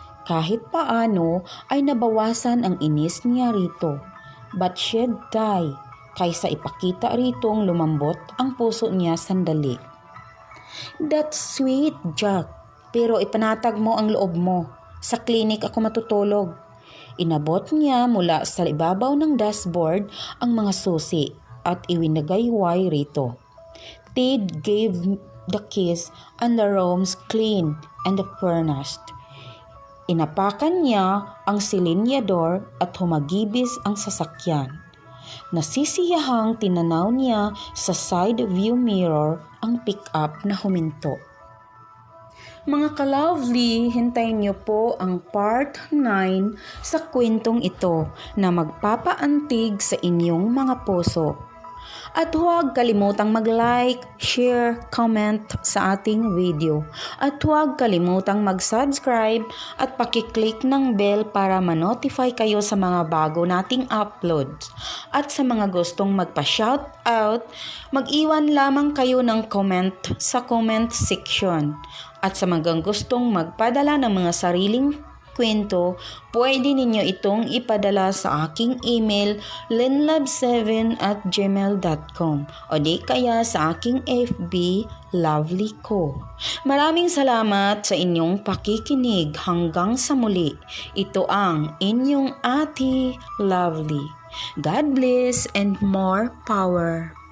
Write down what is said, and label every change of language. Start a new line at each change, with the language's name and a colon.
Filipino: Kahit paano ay nabawasan ang inis niya rito,
English: but she'd die
Filipino: kaysa ipakita ritong lumambot ang puso niya sandali.
English: That's sweet,
Filipino: Jack, pero ipanatag mo ang loob mo. Sa klinik ako matutulog. Inabot niya mula sa ibabaw ng dashboard ang mga susi at iwinagayway rito.
English: Ted gave the keys and the rooms clean and furnished.
Filipino: Inapakan niya ang silinyador at humagibis ang sasakyan. Nasisiyahang tinanaw niya sa side view mirror ang pick-up na huminto. Mga ka-lovely, hintayin niyo po ang part 9 sa kwentong ito na magpapaantig sa inyong mga puso. At huwag kalimutang mag-like, share, comment sa ating video. At huwag kalimutang mag-subscribe at pakiclick ng bell para ma-notify kayo sa mga bago nating uploads. At sa mga gustong magpa-shoutout, mag-iwan lamang kayo ng comment sa comment section. At sa mga gustong magpadala ng mga sariling kwento, pwede ninyo itong ipadala sa aking email linlove7@gmail.com o di kaya sa aking FB Lovely ko. Maraming salamat sa inyong pakikinig hanggang sa muli. Ito ang inyong Ate Lovely.
English: God bless and more power.